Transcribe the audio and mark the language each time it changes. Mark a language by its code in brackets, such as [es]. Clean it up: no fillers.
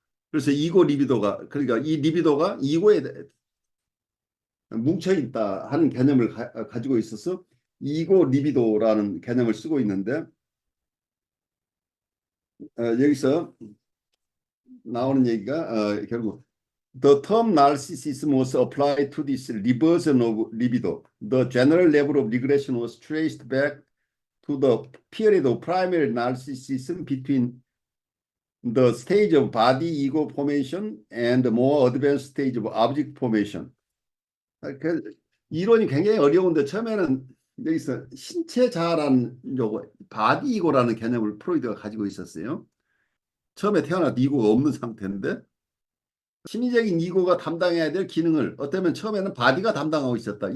[ko] 그래서 이고 리비도가, 그러니까 이 리비도가 이고에 뭉쳐 있다 하는 개념을 가지고 있어서 이고 리비도라는 개념을 쓰고 있는데, 여기서 나오는 얘기가 결국 [en] The term narcissism was applied to this reversion of libido. The general level of regression was traced back to the period of primary narcissism between the stage of body ego formation and the more advanced stage of object formation. [ko] 그 이론이 굉장히 어려운데 처음에는 여기서 신체 자아라는 요거 바디 이고라는 개념을 프로이드가 가지고 있었어요. 처음에 태어날 때 이고가 없는 상태인데 심리적인 이고가 담당해야 될 기능을 어쩌면 처음에는 바디가 담당하고 있었다.